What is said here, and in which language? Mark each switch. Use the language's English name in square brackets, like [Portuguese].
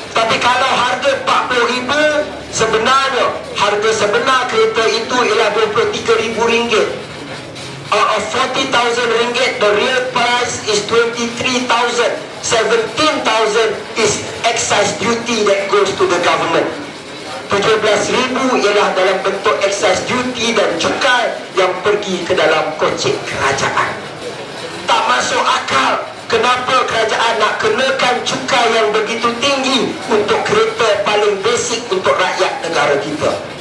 [Malay] Tapi kalau harga 40,000, sebenarnya harga sebenar kereta itu ialah RM23,000. [English] Out of RM40,000, the real price is RM23,000. RM17,000 is excise duty that goes to the government. [Malay] RM17,000 ialah dalam bentuk excise duty dan cukai yang pergi ke dalam kocek kerajaan. Tak masuk akal kenapa kerajaan nak kenakan cukai yang begitu tinggi untuk kereta paling basic untuk rakyat negara kita.